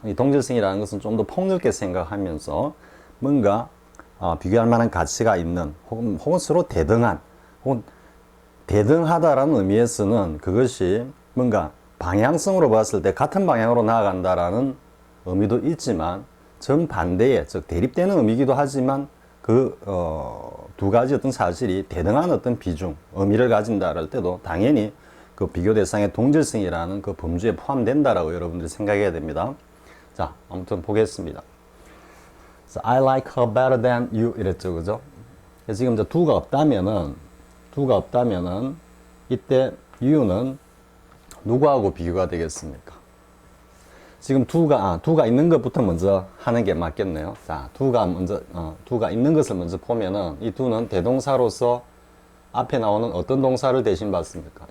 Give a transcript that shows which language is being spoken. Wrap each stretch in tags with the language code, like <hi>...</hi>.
<ko>이 동질성이라는 것은 좀 더 폭넓게 생각하면서 뭔가 비교할 만한 가치가 있는 혹은 서로 대등한 혹은 대등하다라는 의미에서는 그것이 뭔가 방향성으로 봤을 때 같은 방향으로 나아간다라는 의미도 있지만 정반대의, 즉 대립되는 의미이기도 하지만 그 두 가지 어떤 사실이 대등한 어떤 비중, 의미를 가진다 할 때도 당연히 그 비교 대상의 동질성이라는 그 범주에 포함된다라고 여러분들이 생각해야 됩니다. 자, 아무튼 보겠습니다.</ko> <en>So, I like her better than you</en> <ko>이랬죠, 그죠? 그래서 지금 이제 두가 없다면은 이때 you는 누구하고 비교가 되겠습니까? 지금 두가 있는 것부터 먼저 하는 게 맞겠네요. 자, 두가 있는 것을 먼저 보면은 이 두는 대동사로서 앞에 나오는 어떤 동사를 대신 받습니까?</ko>